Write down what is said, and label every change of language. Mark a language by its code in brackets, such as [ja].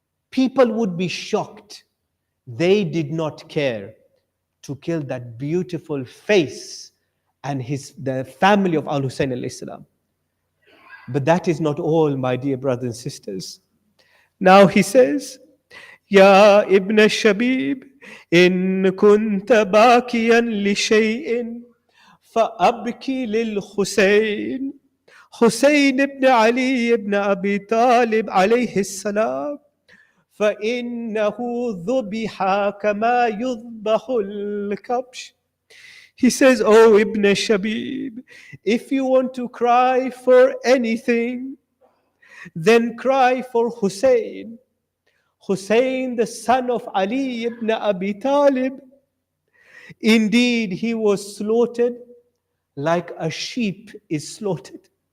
[en] People would be shocked. They did not care to kill that beautiful face and the family of Al-Husayn alayhi salam. But that is not all, my dear brothers and sisters. Now he says, Ya Ibn Shabib, [ar] in kunta bakiyan li shay'in فأبكي للحسين حسين ابن علي ابن أبي طالب عليه السلام فإنه ذبح كما يذبح الكبش. [en] He says, oh Ibn Shabib, if you want to cry for anything, then cry for Hussein. Hussein, the son of Ali ibn Abi Talib. Indeed, he was slaughtered like a sheep is slaughtered.